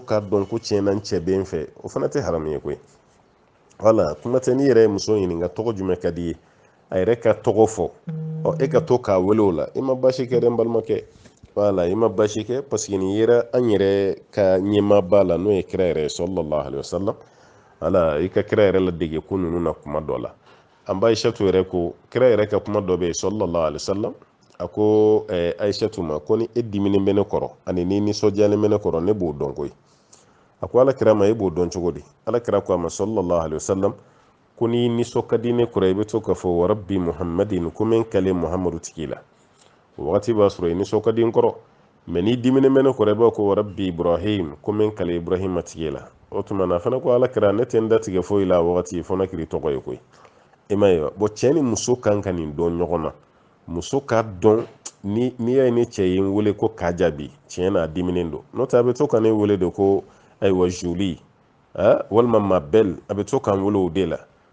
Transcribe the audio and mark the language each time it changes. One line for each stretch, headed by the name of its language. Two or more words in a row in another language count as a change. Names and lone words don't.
Bambara: k'a dɔn ko tiɲɛna n cɛ bɛ n fɛ o fana tɛ haramu ye koyi wala kuma tɛ n'i yɛrɛ ye muso ɲininka tɔgɔ jumɛn ka di ye a yɛrɛ ka tɔgɔ fɔ e ka to k'a wele o la i ma basi kɛ dɛ n balimakɛ wala i ma basi kɛ
French: parce que
Bambara: nin yera an yɛrɛ ka ɲɛmaaba la n'o ye kira yɛrɛ ye
Arabic: صلى الله عليه وسلم
Bambara: wala i ka kira yɛrɛ ladege ko ninnu na kuma dɔ la an ba ayisatu yɛrɛ ko kira yɛrɛ ka kuma dɔ bɛ yen
Arabic: صلى الله عليه وسلم
Bambara: a ko ayisatu ma ko ni e diminen bɛ ne kɔrɔ ani ni nisɔndiyalen bɛ ne kɔrɔ ne b'o dɔn koyi a ko ala kira ma e b'o dɔn cogo di ala kira ko a ma
Arabic: صلى الله عليه وسلم
Bambara: ko ni nisɔn ka di ne kɔrɔ i bɛ to k'a fɔ
Arabic: ورب محمد
Bambara: ko min kale muhammadu tigi la o wagati b'a sɔrɔ i nisɔn ka di n kɔrɔ mɛ n'i diminen bɛ ne kɔrɔ i b'a ko
Arabic: ورب إبراهيم
Bambara: ko min kale ibrahima tigi la o tuma na fana ko ala kira ne tɛ n datigɛ foyi la a wagati fɔ ne kiri tɔgɔ ye koyi i ma ye wa bon cɛ ni muso kan ka nin dɔn ɲɔgɔn na muso k'a dɔn n'i y'a ye ne cɛ ye n wele ko k'a jaabi tiɲɛ na a diminen don n'o tɛ a bɛ to ka ne wele de ko ayiwa jolie walima
French: ma belle
Bambara: a bɛ to k'an wele o de la